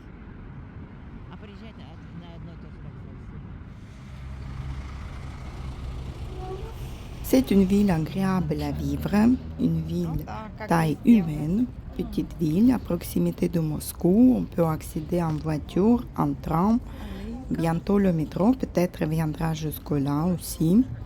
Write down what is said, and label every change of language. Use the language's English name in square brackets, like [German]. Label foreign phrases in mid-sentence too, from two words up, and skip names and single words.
[Russian] А приезжать на одно и то же вокзал. [French] C'est une ville agréable à vivre, une ville taille humaine, petite ville à proximité de Moscou. On peut accéder en voiture, en train. Bientôt le métro peut-être viendra jusque-là aussi.